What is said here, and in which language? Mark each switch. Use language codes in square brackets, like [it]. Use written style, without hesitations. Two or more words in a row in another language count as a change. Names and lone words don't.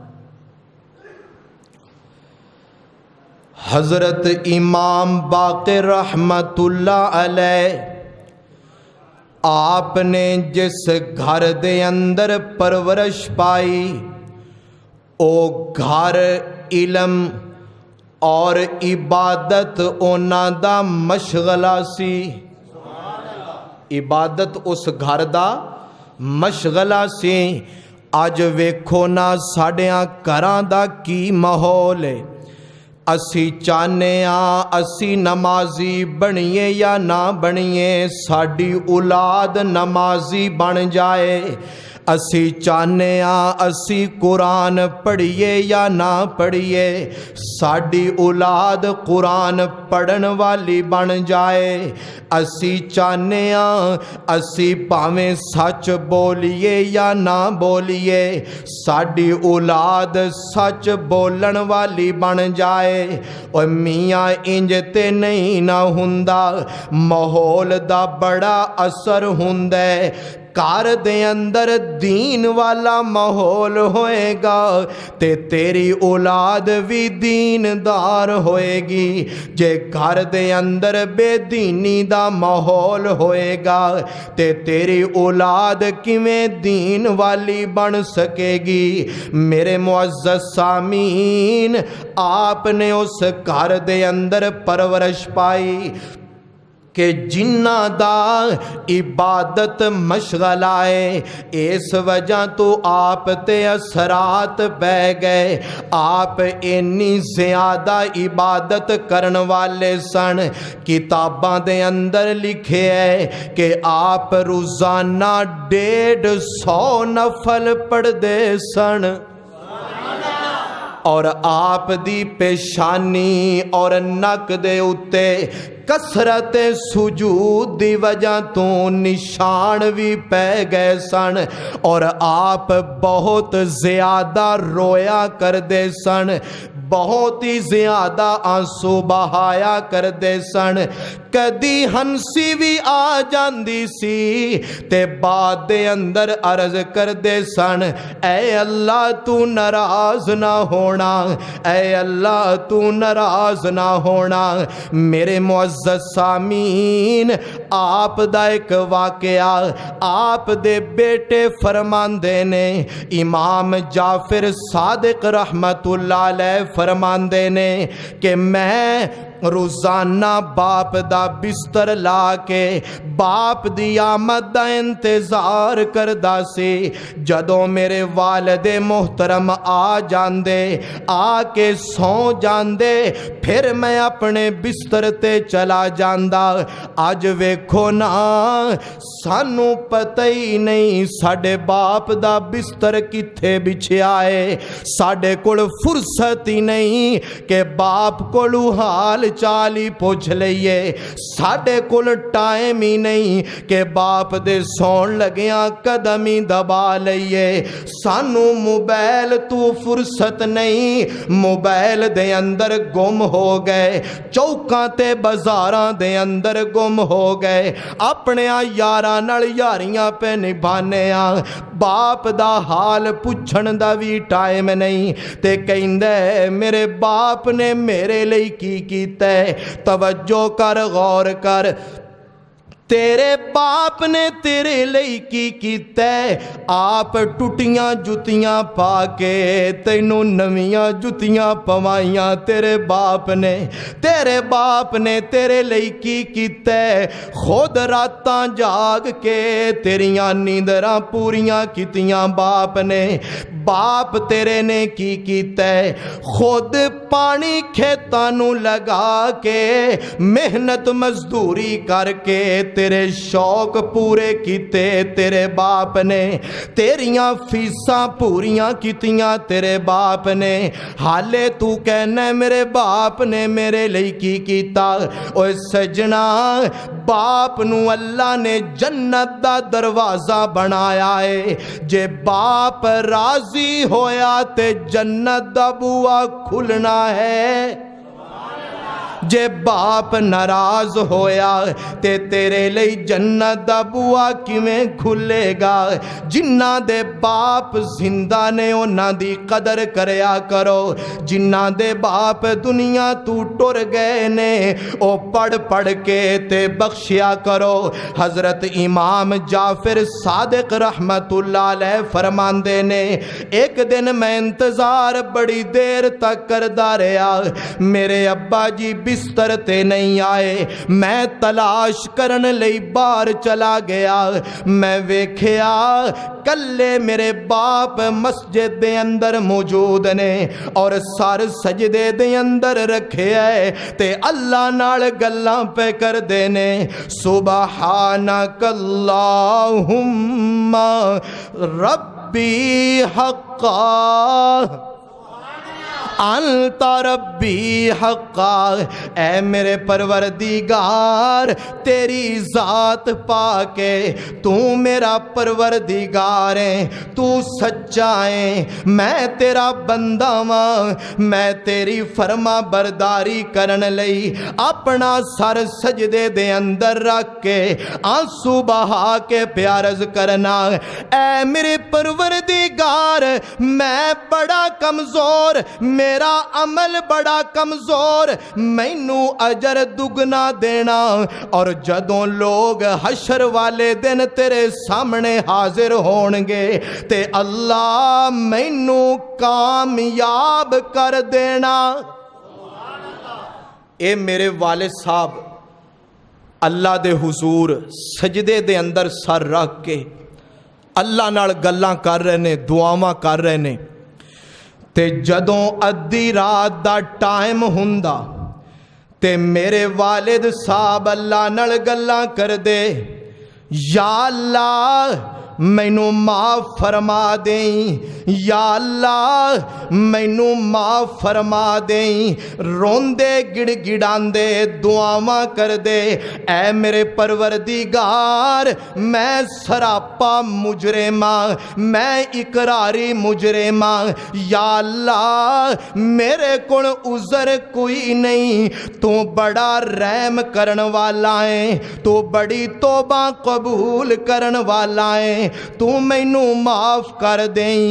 [pa] حضرت امام باقر [ar] رحمت اللہ علیہ، [pa] آپ نے جس گھر دے اندر پرورش پائی، او گھر علم اور عبادت اونا دا مشغلہ سی۔ عبادت اس گھر دا مشغلہ سی۔ اج ویکھو نا ساڈیاں گھراں دا کی ماحول ہے۔ اسی چاہنے اسی نمازی بنیے یا نہ بنیے، ساڈی اولاد نمازی بن جائے۔ اسی چاہنے اسی قرآن پڑھیے یا نہ پڑھیے، ساڈی اولاد قرآن پڑھن والی بن جائے۔ اسی چاہنے اسی پاویں سچ بولیے یا نہ بولیے، ساڈی اولاد سچ بولن والی بن جائے۔ اور میاں انج تے نہیں نہ ہوندا، ماحول دا بڑا اثر ہوندا ہے۔ گھر دے اندر دین والا ماحول ہوئے گا تے تیری اولاد بھی دیندار ہوئے گی۔ جے گھر دے اندر بے دینی دا ماحول ہوئے گا تے تیری اولاد کیویں دین والی بن سکے گی۔ میرے معزز سامعین، آپ نے اس گھر دے اندر پرورش پائی کہ جنہ دا عبادت مشغلہ ہے، اس وجہ تو آپ تے اثرات بہ گئے۔ آپ انی زیادہ عبادت کرن والے سن، کتاباں دے اندر لکھے ہے کہ آپ روزانہ 150 نفل پڑھ دے سن، اور آپ دی پیشانی اور نک دے اتے کثرت سجود دی وجہ تو نشان بھی پہ گئے سن، اور آپ بہت زیادہ رویا کر دے سن، بہت ہی زیادہ آنسو بہایا کر دے سن۔ کدی ہنسی بھی آ جاندی سی تے بعد دے اندر عرض کر دے سن، اے اللہ تو ناراض نہ ہونا، اے اللہ تو ناراض نہ ہونا۔ میرے معزز سامعین، آپ دا ایک واقعہ آپ دے بیٹے فرماندے نے، امام جعفر صادق [ar] رحمت اللہ علیہ [pa] فرماندے نے کہ میں روزانہ باپ دا بستر لا کے باپ دی آمد دا انتظار کردا سی۔ جدوں میرے والد محترم آ جاندے، آ کے سو جاندے، پھر میں اپنے بستر تے چلا جاندا۔ اج ویکھو نا، سانو پتہ ہی نہیں ساڈے باپ دا بستر کتھے بچھیا ہے، ساڈے کول فرصت ہی نہیں کہ باپ کولو حال چالی پوچھ لئیے، ساڈے کول ٹائم ہی نہیں کہ باپ دے سون لگیاں قدم ہی دبا لئیے۔ سانو موبائل تو فرصت نہیں، موبائل دے اندر گم ہو گئے، چوکاں تے بازاراں دے اندر گم ہو گئے، اپنے یاراں نال یاریاں پہ نبھانے باپ دا حال پوچھن دا بھی ٹائم نہیں، تے کہندے میرے باپ نے میرے لئی کی کیتا ہے۔ توجہ کر، غور کر، تیرے باپ نے تیرے لئی کی کیتا ہے؟ آپ ٹوٹیاں جتیاں پا کے تینوں نویاں جتیاں پوائیاں تیرے باپ نے تیرے لئی کی کیتا ہے؟ خود راتاں جاگ کے تیریاں نیندراں پوریاں کیتیاں باپ نے تیرے نے کی کیتا ہے؟ خود پانی کھیتاں نوں لگا کے محنت مزدوری کر کے تیرے شوق پورے کیتے تیرے باپ نے، تیریاں فیساں پوریاں کیتیاں تیرے باپ نے، حالے تو کہنا میرے باپ نے میرے لئی کی کیتا؟ اوے سجنا، باپ نو اللہ نے جنت دا دروازہ بنایا ہے، جے باپ راضی ہویا تے جنت دا بوا کھلنا ہے، جے باپ ناراض ہویا تے تیرے لئی جنت دا بوا کیویں کھلے گا؟ جنہاں دے باپ زندہ نے انہاں دی قدر کریا کرو، جنہاں دے باپ دنیا تو ٹر گئے نے او پڑھ کے تے بخشیا کرو۔ حضرت امام جعفر صادق [ar] رحمت اللہ علیہ [pa] فرماندے نے، ایک دن میں انتظار بڑی دیر تک کردا رہیا، میرے ابا جی بستر تے نہیں آئے، میں تلاش کرن لئی باہر چلا گیا، میں ویکھیا کلے میرے باپ مسجد دے اندر موجود نے اور سر سجدے دے اندر رکھے ہے تے اللہ نال گلاں پہ کر دے نے، [ar] سبحانک اللہم ربی حقا انت ربی حقا، [pa] اے میرے پروردگار تیری ذات پا کے تو میرا پروردگار ہے، تو سچا ہے، میں تیرا بندہ ہاں، میں تیری فرما برداری کرن لئی اپنا سر سجدے دے اندر رکھ کے آنسو بہا کے پیارز کرنا، اے میرے پروردگار میں بڑا کمزور، میرا عمل بڑا کمزور، مینوں اجر دگنا دینا، اور جدوں لوگ حشر والے دن تیرے سامنے حاضر ہونگے تے اللہ مینوں کامیاب کر دینا۔ اے میرے والد صاحب اللہ دے حضور سجدے دے اندر سر رکھ کے اللہ نال گلاں کر رہے نے، دعاواں کر رہے نے، تے جدوں ادھی رات دا ٹائم ہوندا تے میرے والد صاحب اللہ نال گلاں کر دے، یا اللہ مینوں معاف فرما دیں، یا اللہ مینوں معاف فرما دیں، روندے گڑ گڑاندے دعاواں کر دے، اے میرے پروردگار میں سراپا مجرماں، میں اقراری مجرماں، یا اللہ میرے کول عذر کوئی نہیں، تو بڑا رحم کرن والا ہے، تو بڑی توبہ قبول کرن والا ہے، تو مینوں معاف کر دیں۔